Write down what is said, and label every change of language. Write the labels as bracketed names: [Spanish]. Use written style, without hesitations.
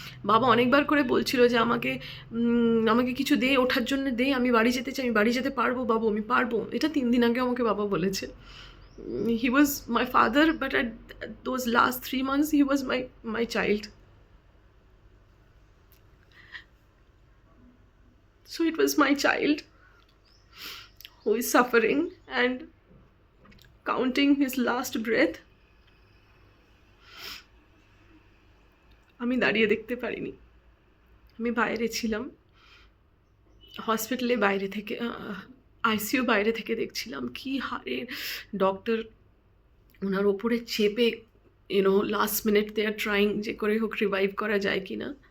[Bangla] বাবা অনেকবার করে বলছিল যে আমাকে আমাকে কিছু দে, ওঠার জন্য দে, আমি বাড়ি যেতে চাই, আমি বাড়ি যেতে পারবো বাবু, আমি পারবো। এটা 3 দিন আগে আমাকে বাবা বলেছে। [English] He was my father, but at those last 3 months he was my child. So it was my child who is suffering and counting his last breath. [Bangla] আমি দাঁড়িয়ে দেখতে পারিনি, আমি বাইরে ছিলাম, হসপিটালে বাইরে থেকে, আইসিইউ বাইরে থেকে দেখছিলাম কি হারে ডক্টর ওনার ওপরে চেপে, [English] last minute they are trying [Bangla] যে করে হোক রিভাইভ করা যায় কি না।